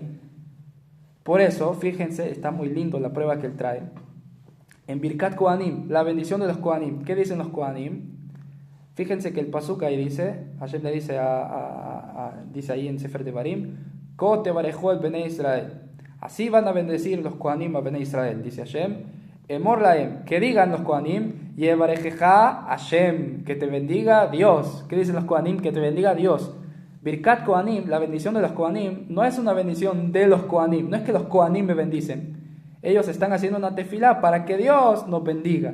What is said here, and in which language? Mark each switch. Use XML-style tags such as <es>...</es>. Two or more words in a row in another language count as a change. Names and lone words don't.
<es>Por eso, fíjense, está muy lindo la prueba que él trae. En</es> <he>ברכת כהנים,</he> <es>la bendición de los Kohanim. ¿Qué dicen los Kohanim? Fíjense que el pasuk ahí dice, Hashem le dice, dice ahí en Sefer Devarim,</es> <he>כה תברכו את בני ישראל.</he> <es>Así van a bendecir los Kohanim a Bnei Israel, dice Hashem.</es> <he>אמור להם,</he> <es>que digan los Kohanim,</es> <he>יברכך השם,</he> <es>que te bendiga Dios. ¿Qué dicen los Kohanim? Que te bendiga Dios.</es> <he>ברכת כהנים,</he> <es>la bendición de los Kohanim, no es una bendición de los Kohanim, no es que los Kohanim me bendicen. Ellos están haciendo una tefilá para que Dios nos bendiga.</es>